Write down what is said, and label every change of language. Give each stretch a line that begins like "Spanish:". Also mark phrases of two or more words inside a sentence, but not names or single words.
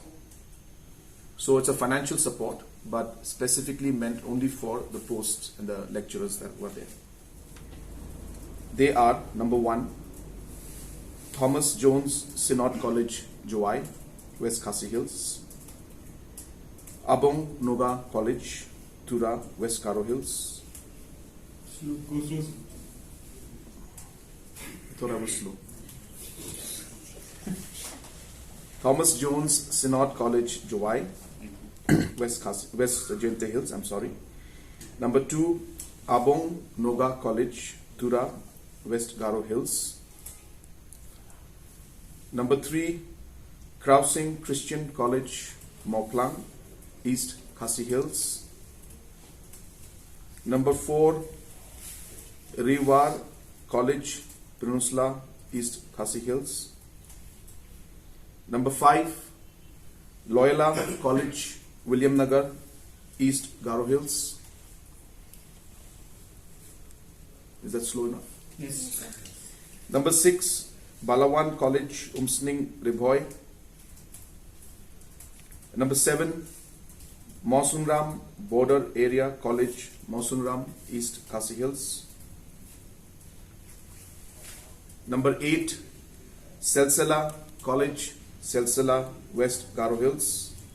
English: So it's a financial support, but specifically meant only for the posts and the lecturers that were there. They are, number 1, Thomas Jones Synod College, Joai, West Khasi Hills. Abong Noga College, Tura, West Garo Hills. I thought I was slow. Thomas Jones Synod College, Joai, West Gente Hills, I'm sorry. Number 2, Abong Noga College, Tura, West Garo Hills. Number 3, Krausing Christian College, Moplang, East Khasi Hills. Number 4, Rewar College, Peninsula, East Khasi Hills. Number 5, Loyola College, William Nagar, East Garo Hills. Is that slow enough? Yes. Number 6, Balawan College, Seng Ribhoi. Number 7, Mausenram Border Area College, Mausenram, East Khasi Hills. Number 8, Silsila College, Silsila, West Garo Hills.